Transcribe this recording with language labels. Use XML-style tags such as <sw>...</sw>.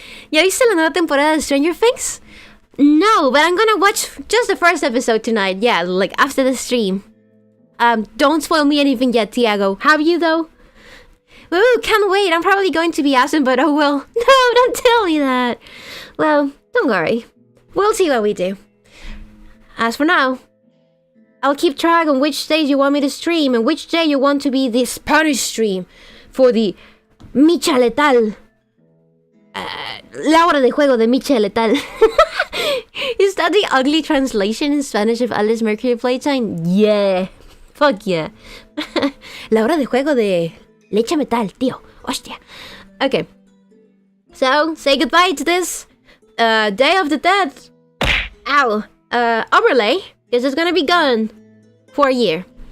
<es>¿Ya viste la nueva temporada de Stranger Things?</es> <en>No, but I'm gonna watch just the first episode tonight. Yeah, like after the stream. Don't spoil me anything yet, Tiago. Have you though? Ooh, can't wait. I'm probably going to be absent, but oh well. No, don't tell me that. Well, don't worry. We'll see what we do. As for now, I'll keep track on which days you want me to stream and which day you want to be the Spanish stream for the Micha Letal.</en> <es>La hora de juego de Micha Letal.</es> <en>Is that the ugly translation in Spanish of Alice Mercury Playtime? Yeah. Fuck yeah.</en> <es>La hora de juego de Leche Metal, tío. Hostia. Okay.</es> <en>So, say goodbye to this Day of the Dead. Ow. Overlay. Because it's gonna be gone for a year.</en>